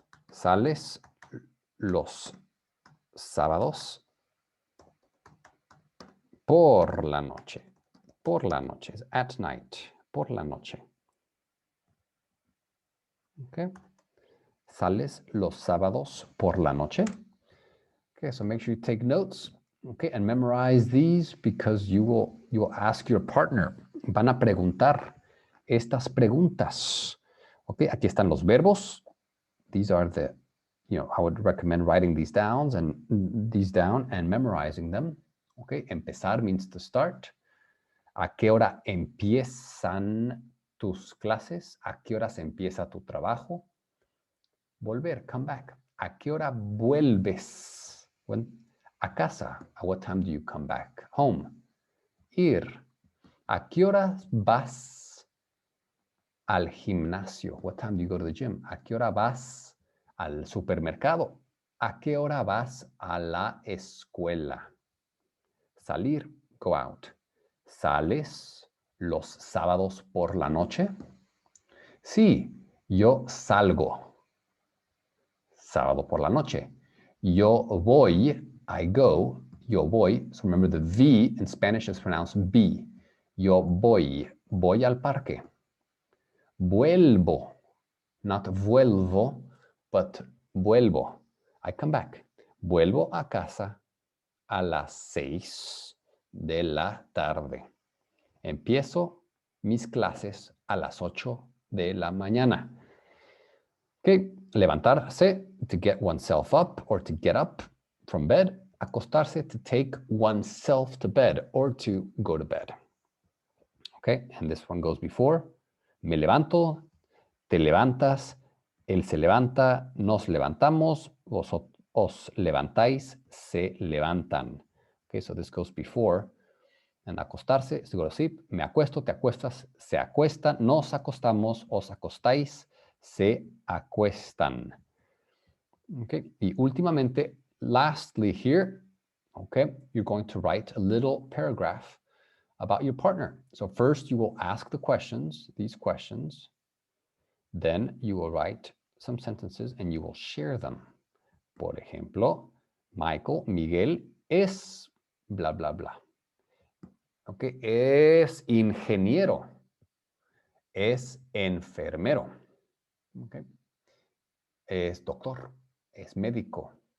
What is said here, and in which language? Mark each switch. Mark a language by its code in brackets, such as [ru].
[es] Sales los sábados por la noche. Por la noche [en] is at night. [es] Por la noche. Okay. Sales los sábados por la noche. [en] Okay, so make sure you take notes. Okay, and memorize these because you will ask your partner. [es] Van a preguntar estas preguntas. Okay, aquí están los verbos. [en] These are the, I would recommend writing these down and memorizing them. Okay, empezar means to start. [es] ¿A qué hora empiezan tus clases? ¿A qué hora se empieza tu trabajo? Volver, [en] come back. [es] ¿A qué hora vuelves? A casa. [en] At what time do you come back home? [es] Ir. ¿A qué hora vas al gimnasio? [en] What time do you go to the gym? [es] ¿A qué hora vas al supermercado? ¿A qué hora vas a la escuela? Salir, [en] go out. [es] ¿Sales los sábados por la noche? Sí, yo salgo. Sábado por la noche. Yo voy, [en] I go, [es] yo voy. [en] So remember the V in Spanish is pronounced B. [es] Yo voy al parque. Vuelvo, [en] not [es] vuelvo, [en] but [es] vuelvo. [en] I come back. [es] Vuelvo a casa a las 6 de la tarde. Empiezo mis clases a las 8 de la mañana. [en] Okay. Levantarse, to get oneself up or to get up from bed. Acostarse, to take oneself to bed or to go to bed. Okay, and this one goes before. [es] Me levanto, te levantas, él se levanta, nos levantamos, os levantáis, se levantan. [en] Okay, so this goes before. And acostarse is to go to sleep. [es] Me acuesto, te acuestas, se acuesta, nos acostamos, os acostáis, se acuestan. [en] Okay, [es] y últimamente, [en] lastly here, okay, you're going to write a little paragraph about your partner. So first you will ask the questions, these questions. Then you will write some sentences and you will share them. [es] Por ejemplo, Miguel es bla, bla, bla. Okay, es ingeniero. Es enfermero. Okay. Es doctor. Es médico.